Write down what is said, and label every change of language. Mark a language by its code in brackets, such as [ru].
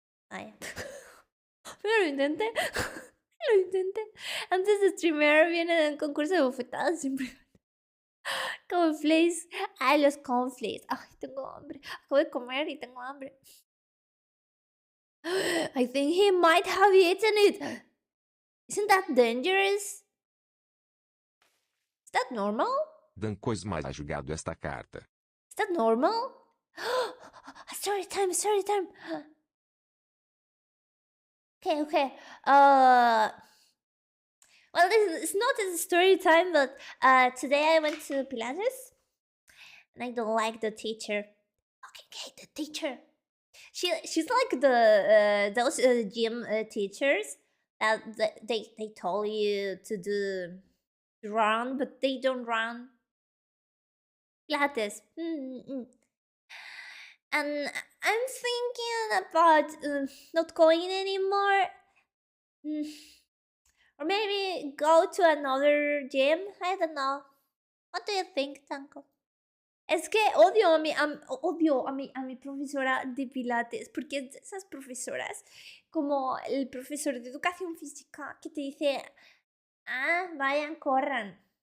[es] Ay. Pero lo intenté. Lo intenté. Antes de streamear viene un concurso de bofetadas siempre. Cornflakes. Ay, los cornflakes. Ay, tengo hambre. Acabo de comer y tengo hambre. [en] I think he might have eaten it. Isn't that dangerous? Is that normal? Dan Cosma ha jogado esta carta. Is that normal? Story time, story time. Okay, okay. Well, it's not a story time, but today I went to Pilates, and I don't like the teacher. Fucking hate the teacher. She's like the those gym teachers that they told you to run, but they don't run. Pilates. And I'm thinking about not going anymore. Or maybe go to another gym. I don't know. What do you think, Tanko? [es] Es que odio a mi profesora de pilates, porque es de esas profesoras, como el profesor de educación física, que te dice, vayan, corran.